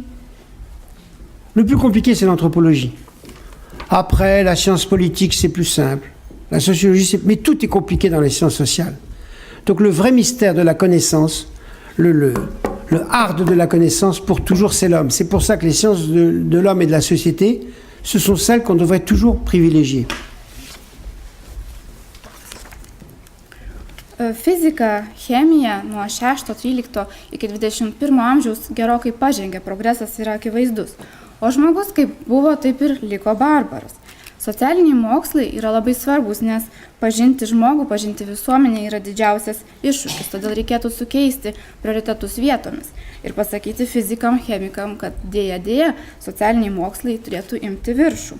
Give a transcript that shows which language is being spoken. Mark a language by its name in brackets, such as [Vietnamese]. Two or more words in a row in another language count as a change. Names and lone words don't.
[French] Le plus compliqué, c'est l'anthropologie. Après, la science politique, c'est plus simple. La sociologie, mais tout est compliqué dans les sciences sociales. Donc le vrai mystère de la connaissance, le hard de la connaissance, pour toujours, c'est l'homme. C'est pour ça que les sciences de l'homme et de la société, ce sont celles qu'on devrait toujours privilégier. [Lithuanian] Fizika, chemija nuo 6-13 iki 21 amžiaus gerokai pažengė, progresas yra akivaizdus. O žmogus kaip buvo, taip ir liko barbaras. Socialiniai mokslai yra labai svarbus, nes pažinti žmogų, pažinti visuomenę yra didžiausias iššūkis, todėl reikėtų sukeisti prioritetus vietomis ir pasakyti fizikam, chemikam, kad dėja, socialiniai mokslai turėtų imti viršų.